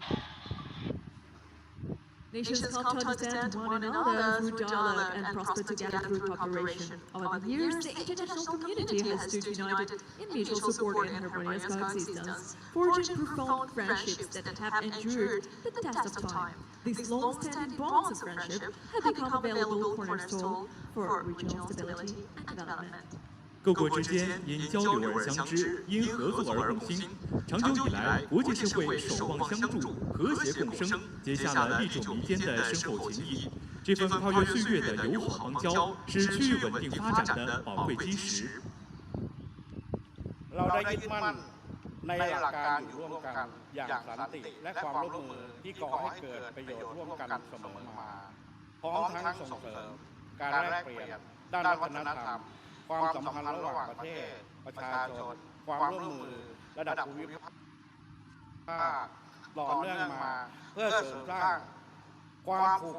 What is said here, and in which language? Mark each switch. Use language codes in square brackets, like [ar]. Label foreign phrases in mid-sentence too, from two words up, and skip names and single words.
[en] Nations come to understand one another through dialogue and prosper together through cooperation. Over the years, the international community has stood united in mutual support and harmonious coexistence, forging profound friendships that have endured the test of time. These long-standing bonds of friendship have become a valuable cornerstone for regional stability and development. [zh] 各国之间因交流而相知，因合作而共兴。长久以来，国际社会守望相助，和谐共生，结下了历久弥坚的深厚情谊。这份跨越岁月的友好邦交，是区域稳定发展的宝贵基石。 [th] เราได้ยึดมั่นในหลักการอยู่ร่วมกันอย่างสันติและความร่วมมือที่ก่อให้เกิดประโยชน์ร่วมกันเสมอมาพร้อมทั้งส่งเสริมการแลกเปลี่ยนด้านวัฒ นธรรมความสัมพันธ์ระหว่างประเทศประชาชนความร่วมมือระดับภูมิภาคต่อเนื่องมาเพื่อเสริมสร้างความผูก